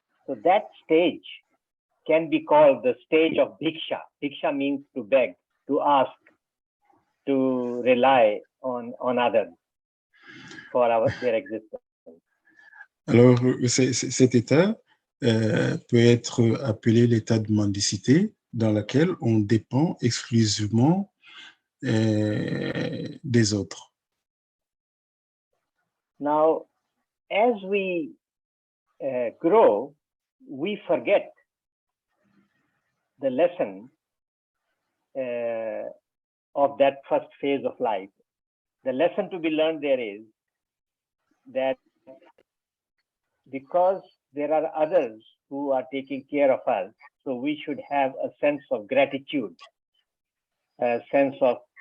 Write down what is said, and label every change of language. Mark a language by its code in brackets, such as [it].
[en] So that stage can be called the stage of Bhiksha. Bhiksha means to beg, to ask, to rely on others for their existence. [fr] Alors, cet état peut être appelé l'état de mendicité, dans lequel on dépend exclusivement des autres. [en] Now, as we grow, we forget the lesson of that first phase of life. The lesson to be learned there is that because there are others who are taking care of us, so we should have a sense of gratitude, a sense of,